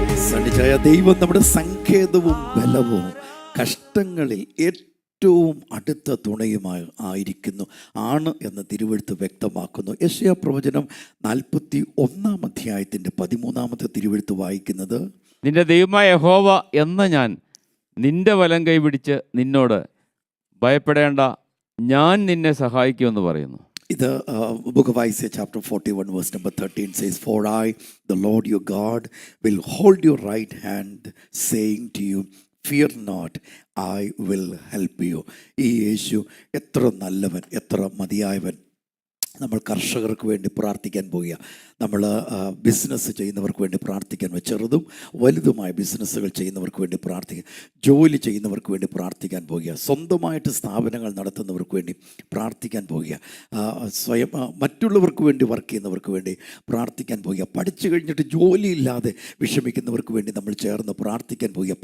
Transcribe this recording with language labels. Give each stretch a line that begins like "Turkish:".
Malayalam: സണ്ണിച്ചായ, ദൈവം നമ്മുടെ സങ്കേതവും ബലവും കഷ്ടങ്ങളിൽ ഏറ്റവും അടുത്ത തുണയുമായി ആയിരിക്കുന്നു ആണ് എന്ന് തിരുവെഴുത്ത് വ്യക്തമാക്കുന്നു. യെശയ്യാ പ്രവചനം 41 അധ്യായത്തിൻ്റെ 13 തിരുവെഴുത്ത് വായിക്കുന്നത്, നിന്റെ ദൈവമായ യഹോവ എന്ന ഞാൻ നിന്റെ വലം കൈ പിടിച്ച് നിന്നോട് ഭയപ്പെടേണ്ട, ഞാൻ നിന്നെ സഹായിക്കുമെന്ന് പറയുന്നു.
English: ഇത് book of Isaiah chapter 41 verse number 13 says, "For I, the Lord your God, will hold your right hand, saying to you, fear not, I will help you."
Malayalam: ഈ യേശു എത്ര നല്ലവൻ, എത്ര മതിയായവൻ. നമ്മൾ കർഷകർക്ക് വേണ്ടി പ്രാർത്ഥിക്കാൻ പോവുക. നമ്മൾ ബിസിനസ് ചെയ്യുന്നവർക്ക് വേണ്ടി പ്രാർത്ഥിക്കാൻ, ചെറുതും വലുതുമായ ബിസിനസ്സുകൾ ചെയ്യുന്നവർക്ക് വേണ്ടി പ്രാർത്ഥിക്കാൻ, ജോലി ചെയ്യുന്നവർക്ക് വേണ്ടി പ്രാർത്ഥിക്കാൻ പോവുക, സ്വന്തമായിട്ട് സ്ഥാപനങ്ങൾ നടത്തുന്നവർക്ക് വേണ്ടി പ്രാർത്ഥിക്കാൻ പോവുക, സ്വയം മറ്റുള്ളവർക്ക് വേണ്ടി വർക്ക് ചെയ്യുന്നവർക്ക് വേണ്ടി പ്രാർത്ഥിക്കാൻ പോവുക, പഠിച്ചു കഴിഞ്ഞിട്ട് ജോലിയില്ലാതെ വിഷമിക്കുന്നവർക്ക് വേണ്ടി നമ്മൾ ചേർന്ന് പ്രാർത്ഥിക്കാൻ പോവുക.